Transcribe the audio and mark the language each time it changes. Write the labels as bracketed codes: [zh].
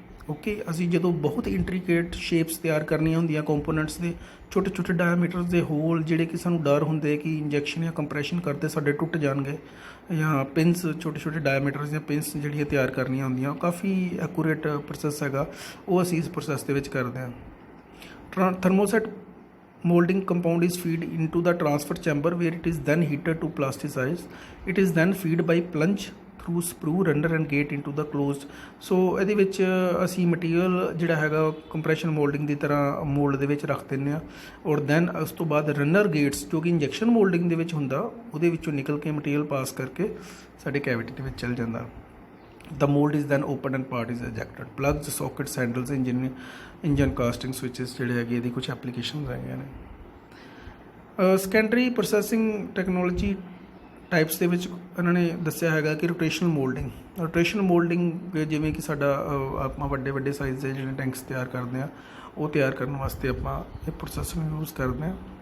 [pa] Okay, ਅਸੀਂ ਜਦੋਂ ਬਹੁਤ ਇੰਟਰੀਕੇਟ ਸ਼ੇਪਸ ਤਿਆਰ ਕਰਨੀਆਂ ਹੁੰਦੀਆਂ ਕੰਪੋਨੈਂਟਸ ਦੇ, ਛੋਟੇ ਛੋਟੇ ਡਾਇਆਮੀਟਰਸ ਦੇ ਹੋਲ ਜਿਹੜੇ ਕਿ ਸਾਨੂੰ ਡਰ ਹੁੰਦੇ ਕਿ ਇੰਜੈਕਸ਼ਨ ਜਾਂ ਕੰਪਰੈਸ਼ਨ ਕਰਦੇ ਸਾਡੇ ਟੁੱਟ ਜਾਣਗੇ, ਜਾਂ ਪਿੰਸ, ਛੋਟੇ ਛੋਟੇ ਡਾਇਆਮੀਟਰਸ ਜਾਂ ਪਿੰਸ ਜਿਹੜੀਆਂ ਤਿਆਰ ਕਰਨੀਆਂ ਹੁੰਦੀਆਂ, ਕਾਫੀ ਐਕੂਰੇਟ ਪ੍ਰੋਸੈਸ ਹੈਗਾ, ਉਹ ਅਸੀਂ ਇਸ ਪ੍ਰੋਸੈਸ ਦੇ ਵਿੱਚ ਕਰਦੇ ਹਾਂ। [en] Thermoset molding compound is feed into the transfer chamber where it is then heated to plasticize. It is then feed by plunge through sprue, runner and gate into the closed. [pa] So ਇਹਦੇ ਵਿੱਚ ਅਸੀਂ material ਜਿਹੜਾ ਹੈਗਾ compression moulding ਦੀ ਤਰ੍ਹਾਂ mould ਦੇ ਵਿੱਚ ਰੱਖ ਦਿੰਦੇ ਹਾਂ ਔਰ ਦੈਨ ਉਸ ਤੋਂ ਬਾਅਦ ਰਨਰ ਗੇਟਸ ਜੋ ਕਿ ਇੰਜੈਕਸ਼ਨ ਮੋਲਡਿੰਗ ਦੇ ਵਿੱਚ ਹੁੰਦਾ, ਉਹਦੇ ਵਿੱਚੋਂ ਨਿਕਲ ਕੇ ਮਟੀਰੀਅਲ ਪਾਸ ਕਰਕੇ ਸਾਡੇ ਕੈਵਿਟੀ ਦੇ ਵਿੱਚ ਚਲ ਜਾਂਦਾ। [en] The mold is then opened and part is ejected. Plugs, sockets, handles, engine casting, switches [pa] ਜਿਹੜੇ ਹੈਗੇ ਇਹਦੀ ਕੁਝ ਐਪਲੀਕੇਸ਼ਨਸ ਹੈਗੀਆਂ ਨੇ। ਸੈਕੰਡਰੀ ਪ੍ਰੋਸੈਸਿੰਗ ਟੈਕਨੋਲੋਜੀ ਟਾਈਪਸ ਦੇ ਵਿੱਚ ਇਹਨਾਂ ਨੇ ਦੱਸਿਆ ਹੈਗਾ ਕਿ ਰੋਟੇਸ਼ਨਲ ਮੋਲਡਿੰਗ ਜਿਵੇਂ ਕਿ ਸਾਡਾ ਆਪਾਂ ਵੱਡੇ ਸਾਈਜ਼ ਦੇ ਜਿਹੜੇ ਟੈਂਕਸ ਤਿਆਰ ਕਰਦੇ ਹਾਂ, ਉਹ ਤਿਆਰ ਕਰਨ ਵਾਸਤੇ ਆਪਾਂ ਇਹ ਪ੍ਰੋਸੈਸ ਨੂੰ ਯੂਜ਼ ਕਰਦੇ ਹਾਂ।